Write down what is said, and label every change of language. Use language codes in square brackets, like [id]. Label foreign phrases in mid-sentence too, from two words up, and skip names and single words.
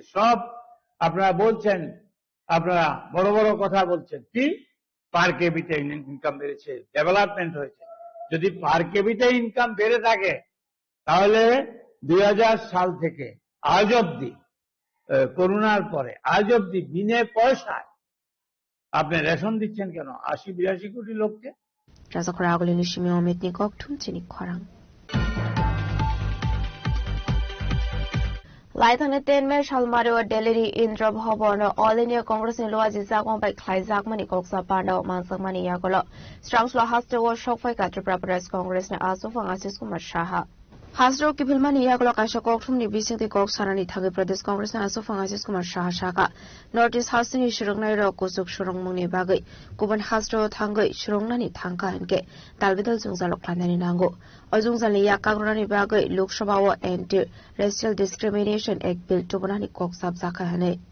[bn] সব আপনারা বলছেন, আপনারা বড় বড় কথা বলছেন কি [en] per capita income [bn] বেড়েছে, ডেভেলপমেন্ট হয়েছে। যদি [en] per capita income [bn] বেড়ে থাকে তাহলে 2000 সাল থেকে আজ অব্দি, করোনার পরে আজ অব্দি বিনা পয়সায় আপনি রেশন দিচ্ছেন কেন 80-82 কোটি লোককে? [trp] Laithane tenme shalmari wa Delhi Indra Bhavan All India Congress ni loaji zakon bai khlaijak mani koksa panda mansang mani yakolo strangslo haste wo shokfai ka Tripura Pradesh Congress ni asufang Asis Kumar Shaha Hasro Kipilmani yakolo kaisha kokthum ni bising te kok sanani thagi Pradesh Congress ni asufang Asis Kumar Shaha shaka Notice Hasini shurungnai ro kusuk shurungmungni bagai kuban hasro thangai shurungnani thangka hanke dalbidal jungzalok klanani nango Ojungzali yakagrani bagai Lok Sabha wa Anti Racial Discrimination Act Bill tubonani kok sab zakha hane